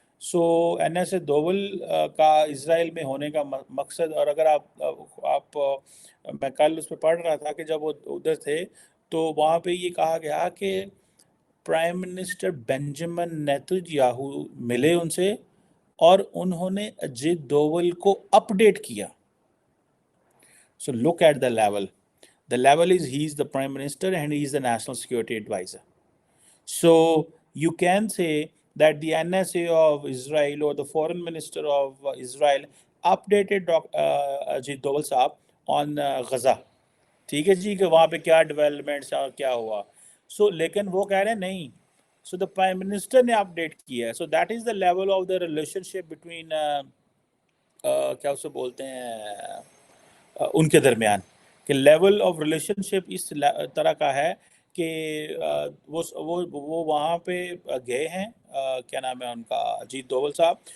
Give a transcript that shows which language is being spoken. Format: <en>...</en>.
<ur>So N S A Doval کا اسرائیل میں ہونے کا مقصد, اور اگر آپ میں کل اس پہ پڑھ رہا تھا کہ جب وہ ادھر تھے تو وہاں پہ یہ کہا گیا کہ پرائم منسٹر بینجامن نیتنیاہو ملے ان سے اور انہوں نے اجیت دوول کو اپڈیٹ کیا.</ur> <en>So look at the level. The level is he is the prime minister and he is the national security advisor. So you can say that the NSA of Israel or the foreign minister of Israel updated Ajit Doval Saab on Gaza.</en> <ur>ٹھیک ہے جی کہ وہاں پہ کیا developments اور کیا ہوا. سو لیکن وہ کہہ رہے ہیں نہیں, سو دا پرائم منسٹر نے اپڈیٹ کیا ہے.</ur> <en>so that is the level of the relationship between</en> <ur>کیا اسے بولتے ہیں ان کے درمیان, کہ لیول آف ریلیشن شپ اس طرح کا ہے کہ وہ وہاں پہ گئے ہیں, کیا نام ہے ان کا, اجیت دوول صاحب.</ur>